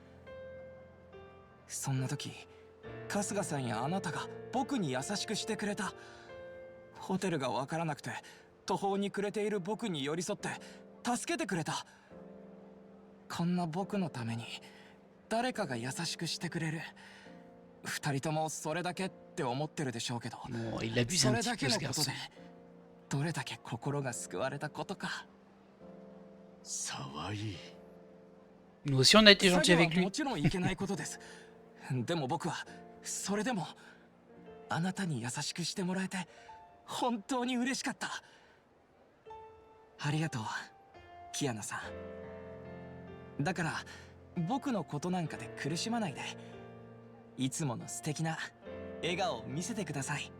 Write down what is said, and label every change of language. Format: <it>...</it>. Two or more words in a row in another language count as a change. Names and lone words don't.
<ja>そんな時、春日さんやあなたが僕に優しくしてくれた。ホテルがわからなくて途方に暮れている僕に寄り添って助けてくれた。こんな僕のために誰かが優しくしてくれる。二人ともそれだけって思ってるでしょうけど、</ja> <fr>Bon, il abuse</fr> <ja>そ</ja> <fr>un</fr> <ja>れ</ja> <fr>petit</fr> <ja>だ</ja> <fr>peu</fr> <ja>け</ja> <fr>ce</fr> <ja>のこと</ja> <fr>garçon.</fr> <ja>でどれだけ心が救われたことか。沢井。</ja> <fr>Nous aussi, on a été</fr> <ja>詐</ja> <fr>gentils</fr> <ja>欺は</ja> <fr>avec</fr> <ja>も</ja> <fr>lui.</fr> <ja>ちろんいけないことです。でも僕はそれでもあなたに優しくしてもらえて本当に嬉しかった。ありがとう、キアナさん。だから僕のことなんかで苦しまないで、いつもの素敵な笑顔を見せてください。</ja>